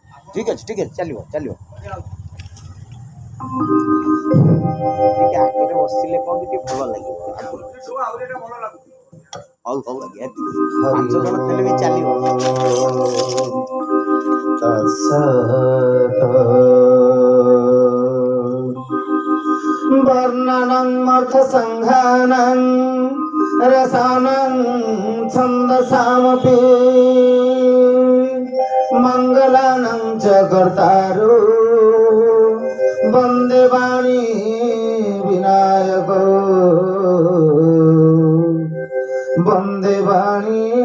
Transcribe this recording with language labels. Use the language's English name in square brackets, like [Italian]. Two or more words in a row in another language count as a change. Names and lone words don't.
[Hindi] ठीक अच्छे चलो चलो [Odia] ଟିକେ ଆଗରେ ବସିଲେ କଣ ଟିକେ ଭଲ ଲାଗିବ ହଉ ହଉ ଆଜ୍ଞା 5 ଜଣ ଥିଲେ ବି ଚାଲିବ [Sanskrit] वर्णनं अर्थ संघानं रसानं छन्दसामपि मंगलानं च कर्तारो वन्दे वाणी विनायको वन्दे वाणी